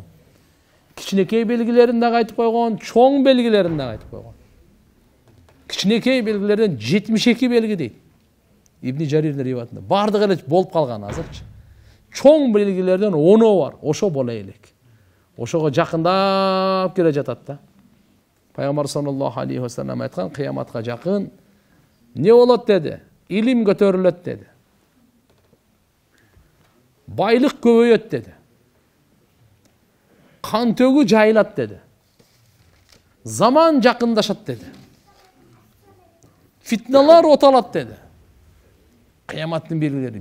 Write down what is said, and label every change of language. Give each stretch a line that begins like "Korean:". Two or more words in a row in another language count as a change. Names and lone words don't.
Kyrgyz: Кичинекей белгилерин дагы айтып койгон, чоң белгилерин дагы айтып койгон. Кичинекей белгилерден 72 белги дейт. Ибн Жарирдин риваятында. Бардык эле болуп калган азырчы. Чоң белгилерден 10 бар, ошо боло элек. Ошого жакындап келе жатат да. Пайгамбар
Arabic: صلى الله عليه وسلم
Kyrgyz: айткан, кыяматка жакын не болот деди? Илим көтөрүлөт деди. Байлык көбөйөт деди. Кан төгү жайылат деди. Zaman жакындашат деди. Fitnalar оталат деди. Кыяматтын белгилери.